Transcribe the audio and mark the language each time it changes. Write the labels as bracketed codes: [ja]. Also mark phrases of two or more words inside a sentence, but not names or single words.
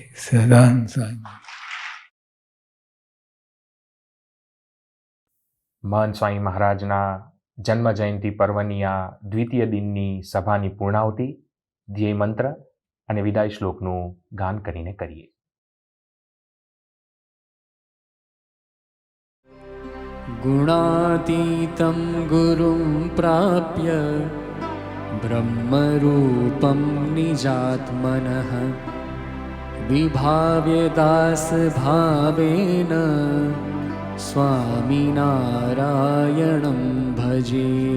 [gu] સદાન સ્વામી. મહંત સ્વામી મહારાજના જન્મ જયંતિ પર્વની આ દ્વિતીય દિનની સભાની પૂર્ણાહુતિ ધ્યેય મંત્ર અને વિદાય શ્લોકનું ગાન કરીને કરીએ. [sa] गुणातीतं गुरुं प्राप्य ब्रह्मरूपं निजात्मनः विभाव्य दासभावेन स्वामिनारायणं भजे.